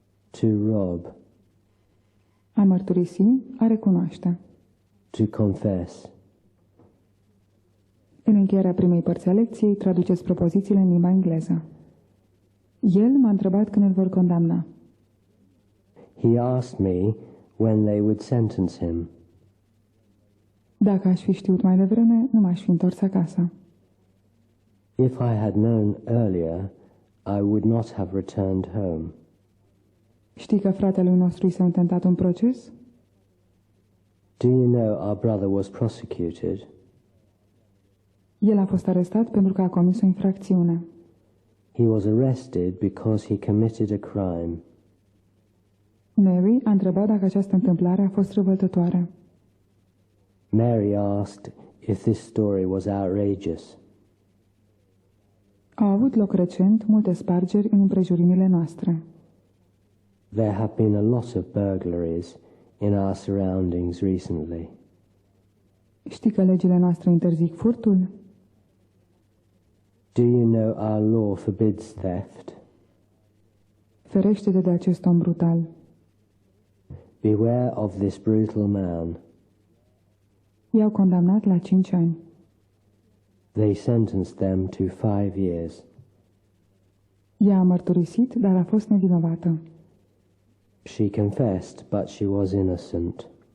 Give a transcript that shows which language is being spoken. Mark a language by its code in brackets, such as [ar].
[en] To rob. [ro] A mărturisi, a recunoaște. [en] To confess. [ro] În încheierea primei părți a lecției, traduceți propozițiile în limba engleză. El m-a întrebat când îl vor condamna. [en] He asked me when they would sentence him. [ro] Dacă aș fi știut mai devreme, nu m-aș fi întors acasă. [en] If I had known earlier, I would not have returned home. [ro] Știi că fratelui nostru i s-a intentat un proces? [en] Do you know our brother was prosecuted? [ro] El a fost arestat pentru că a comis o infracțiune. [en] He was arrested because he committed a crime. [ro] Mary a întrebat dacă această întâmplare a fost revoltătoare. [en] Mary asked if this story was outrageous. [ro] Au avut loc recent multe spargeri în împrejurimile noastre. [en] There have been a lot of burglaries in our surroundings recently. [ro] Știi că legile noastre interzic furtul? [en] Do you know our law forbids theft? [ro] Ferește-te de acest om brutal. [en] Beware of this brutal man. [ro] I-au condamnat la 5 ani. [en] They sentenced them to 5 years. [ro] Ea a mărturisit, dar a fost nevinovată. [en] She confessed, but she was innocent.